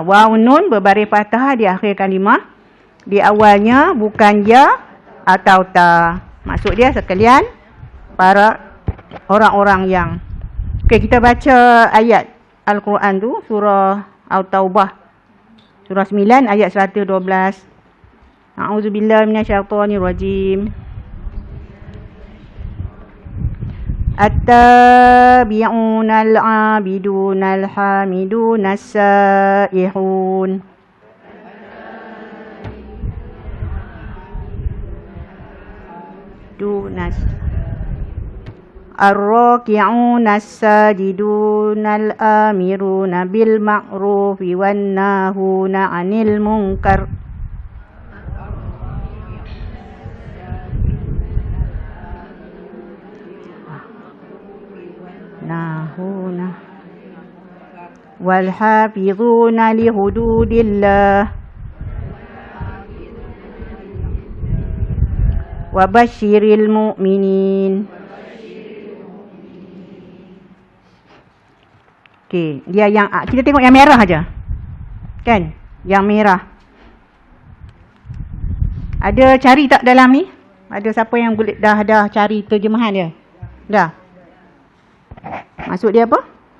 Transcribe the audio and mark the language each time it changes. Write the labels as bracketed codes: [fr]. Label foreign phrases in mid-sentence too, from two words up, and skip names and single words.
[ms] Waw nun berbaris fathah di akhir kalimah. Di awalnya bukan ya atau ta. Maksud dia sekalian para orang-orang yang. Okey, kita baca ayat Al-Quran tu, surah At-Taubah. Surah 9 ayat 112. [ar] أعوذ بالله من الشيطان الرجيم. التائبون العابدون الحامدون السائحون. Dunas الراكعون الساجدون الآمرون بالمعروف والناهون عن المنكر. ناهون والحافظون لحدود الله وبشر المؤمنين. [ms] Okey, dia yang kita tengok yang merah aja. Kan? Yang merah. Ada cari tak dalam ni? Ada siapa yang boleh dah cari terjemahan dia? Dah. Maksud dia apa?